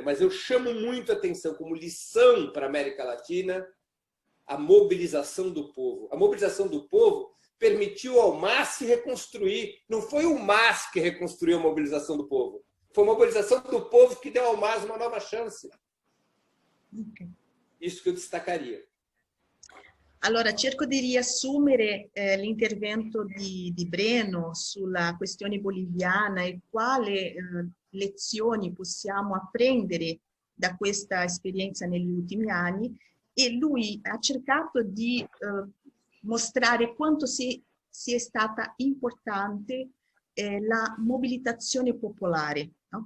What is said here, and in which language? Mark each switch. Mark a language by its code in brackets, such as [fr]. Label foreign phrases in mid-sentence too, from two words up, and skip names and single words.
[pt] Mas eu chamo muito a atenção como lição para a América Latina a mobilização do povo. A mobilização do povo permitiu ao MAS se reconstruir. Não foi o MAS que reconstruiu a mobilização do povo. Foi a mobilização do povo que deu ao MAS uma nova chance. Okay. Isso que eu destacaria. [it] Allora, cerco di riassumere l'intervento di Breno sulla questione boliviana e quali lezioni possiamo apprendere da questa esperienza negli ultimi anni, e lui ha cercato di mostrare quanto sia stata importante la mobilitazione popolare, no?